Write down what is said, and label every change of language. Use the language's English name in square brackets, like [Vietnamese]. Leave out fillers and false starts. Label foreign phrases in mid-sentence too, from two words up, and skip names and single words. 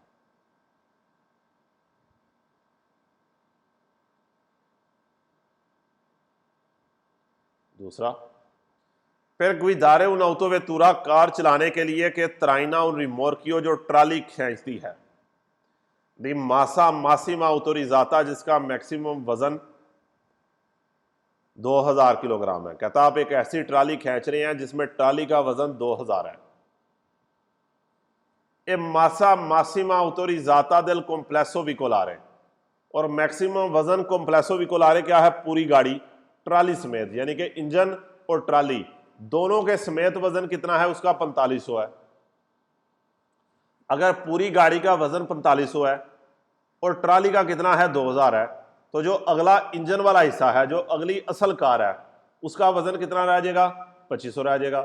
[Urdu] دوسرا, [Italian] per guidare un autovettura [Urdu] کار چلانے کے لیے کہ [Italian] traina un rimorchio [Urdu] جو ٹرالی کھینچتی ہے, [Italian] di massa massima autorizzata [Urdu] جس کا میکسیمم وزن 2000 کلوگرام ہے. کہتا آپ ایک ایسی ٹرالی کھینچ رہے ہیں جس میں ٹرالی کا وزن 2000 ہے. [Italian] e massa massima autorizzata del complesso vicolare, [Urdu] اور میکسیمم وزن [Italian] complesso veicolare [Urdu] کیا ہے، پوری گاڑی ٹرالی سمیت، یعنی کہ انجن اور ٹرالی دونوں کے سمیت وزن کتنا ہے اس کا 4500 ہے. اگر پوری گاڑی کا وزن 4500 ہے اور ٹرالی کا کتنا ہے 2000 ہے، تو جو اگلا انجن والا حصہ ہے، جو اگلی اصل کار ہے، اس کا وزن کتنا رہ جائے گا، 2500 رہ جائے گا.